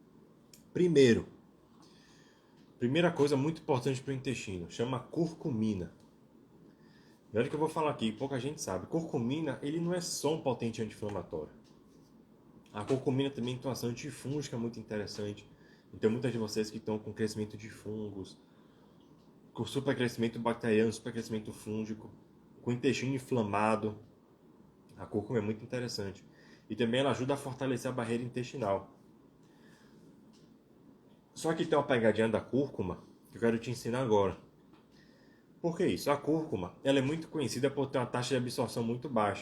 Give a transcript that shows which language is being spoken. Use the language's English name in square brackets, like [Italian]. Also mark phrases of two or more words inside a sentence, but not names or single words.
[Portuguese] Primeira coisa muito importante para o intestino, chama curcumina. Olha o que eu vou falar aqui, pouca gente sabe. Curcumina, ele não é só um potente anti-inflamatório. A curcumina também tem uma ação antifúngica muito interessante. Então, muitas de vocês que estão com crescimento de fungos, com supercrescimento bacteriano, supercrescimento fúngico, com intestino inflamado, a cúrcuma é muito interessante. E também ela ajuda a fortalecer a barreira intestinal. Só que tem uma pegadinha da cúrcuma que eu quero te ensinar agora. Por que isso? A cúrcuma ela é muito conhecida por ter uma taxa de absorção muito baixa.